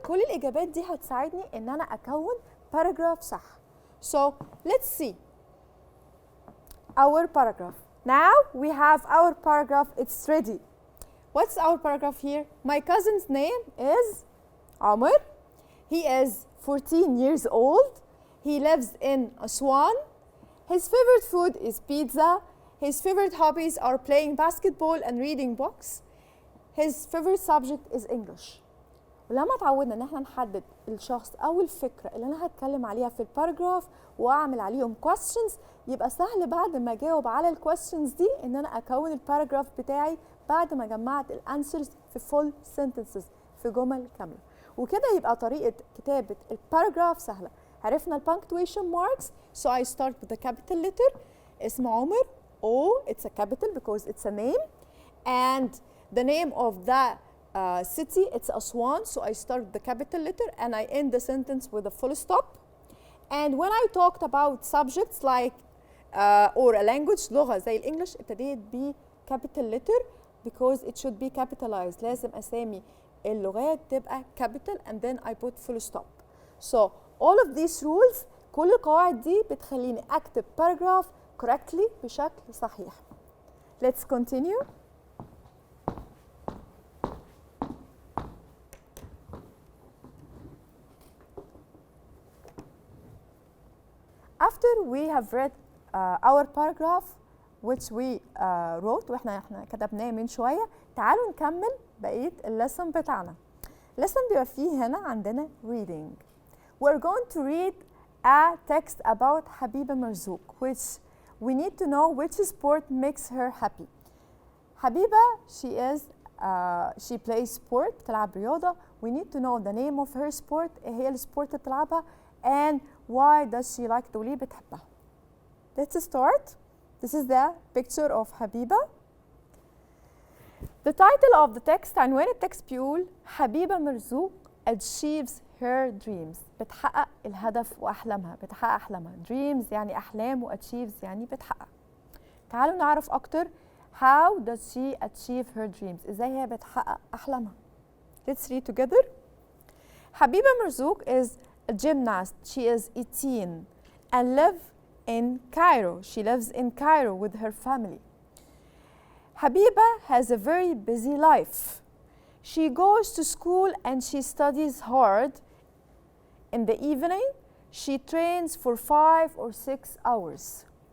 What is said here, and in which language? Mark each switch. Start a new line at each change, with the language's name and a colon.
Arabic: كل الإجابات دي هتساعدني إن أنا أكون paragraph صح.
English: So let's see our paragraph. Now we have our paragraph. It's ready. What's our paragraph here? My cousin's name is Amr. He is 14 years old. He lives in Aswan. His favorite food is pizza. His favorite hobbies are playing basketball and reading books. His favorite subject is English.
Arabic: ولما اتعودنا ان احنا نحدد الشخص او الفكره اللي انا هتكلم عليها في الباراجراف واعمل عليهم questions، يبقى سهل بعد ما اجاوب على الكويستشنز دي ان انا اكون الباراجراف بتاعي بعد ما جمعت الانسرز في فول sentences، في جمل كامله. وكده يبقى طريقه كتابه الباراجراف سهله. عرفنا البانكتويشن ماركس.
English: So I start with the capital letter.
Arabic: اسم عمر
English: O, it's a capital because it's a name, and the name of the city, it's Aswan, so I start with the capital letter and I end the sentence with a full stop. And when I talked about subjects like or a language
Arabic: لغة زي الإنجليش ابتديت ب
English: capital letter because it should be capitalized.
Arabic: لازم أسامي اللغات تبقى
English: capital and then I put full stop. So all of these rules،
Arabic: كل القواعد دي بتخليني أكتب
English: paragraph correctly
Arabic: بشكل صحيح.
English: Let's continue. After we have read our paragraph which we wrote
Arabic: واحنا كتبناه من شويه، تعالوا نكمل بقيه الليسن بتاعنا. الليسن بيبقى فيه هنا عندنا reading.
English: We're going to read a text about Habiba Marzouk which we need to know which sport makes her happy. Habiba she plays sport،
Arabic: بتلعب رياضة.
English: We need to know the name of her sport،
Arabic: ايه هي السبورت اللي بتلعبها
English: and why does she like it،
Arabic: وليه بتحبها.
English: Let's start. This is the picture of Habiba. The title of the text،
Arabic: عنوان التكست بيقول
English: Habiba Marzouk achieves her dreams،
Arabic: بتحقق الهدف وأحلامها، بتحقق أحلامها. dreams يعني أحلام و achieves يعني بتحقق. تعالوا نعرف أكتر
English: how does she achieve her dreams،
Arabic: إزاي هي بتحقق أحلامها.
English: Let's read together. Habiba Marzouk is a gymnast. She is 18 and lives in Cairo. She lives in Cairo with her family. Habiba has a very busy life. She goes to school and she studies hard. In the evening, she trains for 5 or 6 hours.